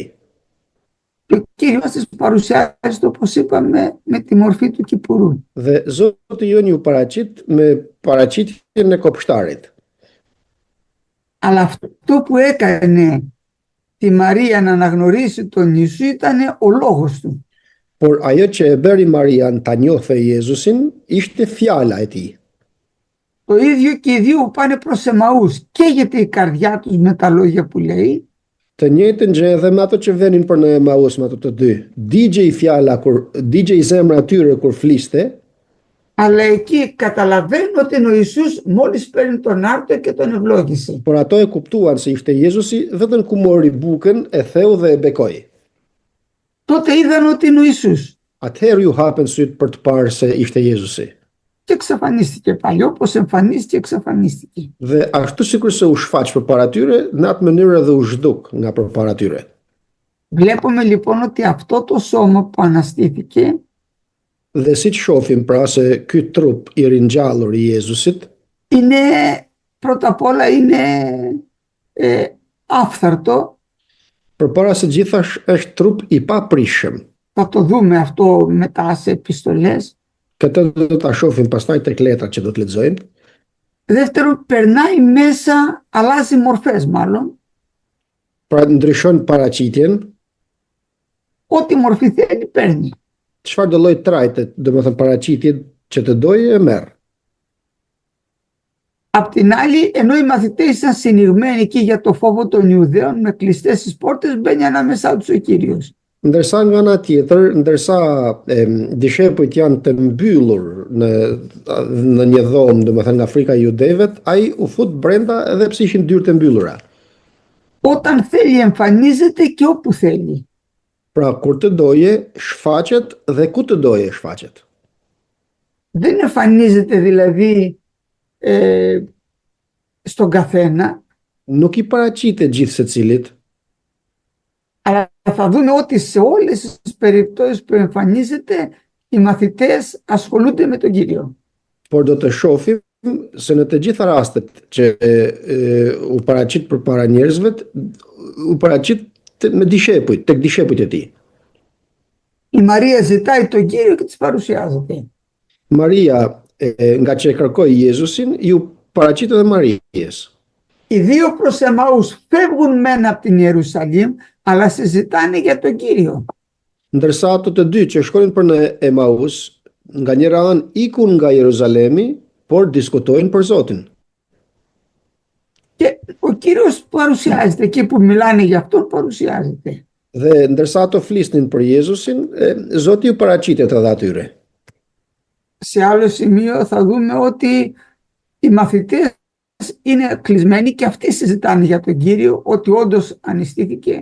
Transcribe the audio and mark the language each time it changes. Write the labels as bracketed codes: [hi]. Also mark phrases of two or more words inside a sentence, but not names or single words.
[el] Και ο Κύριος της παρουσιάζει, όπως είπαμε, με τη μορφή του Κυπουρού. [sq] Dhe Zoti jon ju paraqit me paraqitjen e kopshtarit. [el] Αλλά αυτό που έκανε τη Μαρία να αναγνωρίσει τον Ιησού ήταν ο λόγος του. [sq] Por ajo që e bëri Marian ta njohte Jezusin ishte fjala e tij. [el] Το ίδιο και οι δύο που πάνε προς Εμαούς. Καίγεται η καρδιά τους με τα λόγια που λέει. [sq] Të njëjtën gjë edhe me ato që venin për në Emaus me ato të dy. Digjej fjala digjej zemra atyre kur fliste, [el] Αλλά εκεί καταλαβαίνουν ότι είναι ο Ιησούς μόλις παίρνει τον άρτο και τον ευλόγησε. [sq] por ato e kuptuan se ishte Jezusi vetëm ku mori bukën, e theu dhe e bekoi. [el] Τότε είδαν ότι είναι ο Ιησούς. [sq] Atëherë ju hapen syt për të parë se ishte Jezusi. [el] Και εξαφανίστηκε πάλι, όπως εμφανίστηκε, εξαφανίστηκε. [sq] Dhe ashtu sikur se u shfaq përpara tyre, në atë mënyrë edhe u zhduk nga përpara tyre. [el] Βλέπουμε λοιπόν ότι αυτό το σώμα που αναστήθηκε [sq] Dhe siç shohim pra se ky trup i ringjallur i Jezusit [el] είναι πρώτα απ' όλα είναι άφθαρτο. [sq] përpara së gjithash është trup i paprishëm. [el] Θα το δούμε αυτό μετά σε επιστολές. [sq] Këtë do ta shohim pastaj tek letrat që do të lexojmë. [el] Δεύτερον, περνάει μέσα, αλλάζει μορφές μάλλον. [sq] Pra ndryshon paraqitjen, [el] Ό,τι μορφή θέλει παίρνει. [sq] çfarë do lloj trajte, domethënë paraqitje që të dojë e merr. [el] Απ' την άλλη, ενώ οι μαθητές ήταν συνηγμένοι εκεί για το φόβο των Ιουδαίων με κλειστές τις πόρτες, μπαίνει ανάμεσά τους ο Κύριος. [sq] Ndërsa nga ana tjetër, ndërsa dishepujt janë të mbyllur në një dhomë, domethënë nga frika e judeve, ai u fut brenda edhe pse ishin dyert e mbyllura. [el] Όταν θέλει εμφανίζεται και όπου θέλει. [sq] Pra kur të doje, shfaqet dhe ku të doje shfaqet. [el] Δεν εμφανίζεται δηλαδή στον καθένα, [sq] Nuk i paraqitet gjithë secilit, [el] αλλά θα δούμε ότι σε όλες τις περιπτώσεις που εμφανίζεται οι μαθητές ασχολούνται με τον Κύριο. [sq] por do të shohim se në të gjitha rastet që u paraqit përpara njerëzve, u paraqit me dishepujt, tek dishepujt e tij. [el] Η Μαρία ζητάει τον Κύριο και της παρουσιάζεται. [sq] Maria, nga që e kërkoi Jezusin, ju paraqit edhe Marijes. [el] Οι δύο προς Εμαούς φεύγουν μεν από την Ιερουσαλήμ, αλλά συζητάνε για τον Κύριο. [sq] Ndërsa ato të dy që shkonin për në Emaus, nga njëra anë ikun nga Jeruzalemi, por diskutojnë për Zotin. [el] Και ο Κύριος παρουσιάζεται, εκεί που μιλάνε για αυτόν παρουσιάζεται. [sq] Dhe ndërsa ato flisnin për Jezusin, Zoti ju paraqitet edhe atyre. [el] Σε άλλο σημείο θα δούμε ότι οι μαθητές είναι κλεισμένοι και αυτοί συζητάνε για τον Κύριο, ότι όντως ανιστήθηκε.